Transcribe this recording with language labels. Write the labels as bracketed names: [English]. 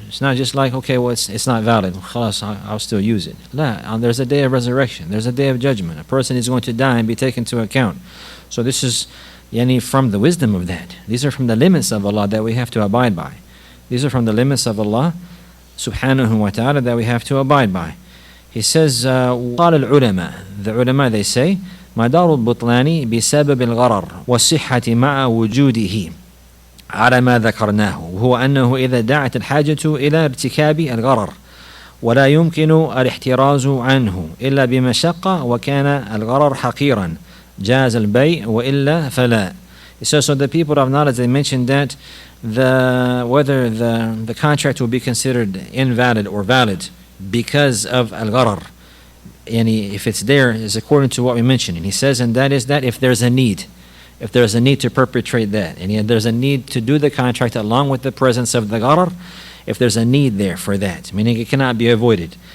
[English] It's not just like, okay, well, it's not valid, khalas, I'll still use it. There's a day of resurrection, there's a day of judgment. A person is going to die and be taken into account. So this is from the wisdom of that. These are from the limits of Allah that we have to abide by. These are from the limits of Allah subhanahu wa ta'ala that we have to abide by. He says, [Arabic] قال العلماء, [English] the ulama, they say, [Arabic] مدار البطلان بسبب الغرر والصحة مع وجوده على ما ذكرناه، وهو أنه إذا دعت الحاجة إلى ارتكاب الغرر ولا يمكن الاحتراز عنه إلا بمشقة وكان الغرر حقيرا جاز البيع وإلا فلا. [English] So the people of knowledge, they mentioned that whether the contract will be considered invalid or valid because of al-gharar, and if it's there, is according to what we mentioned. And he says, and that is that if there's a need to perpetrate that, and there's a need to do the contract along with the presence of the gharar, if there's a need there for that, meaning it cannot be avoided.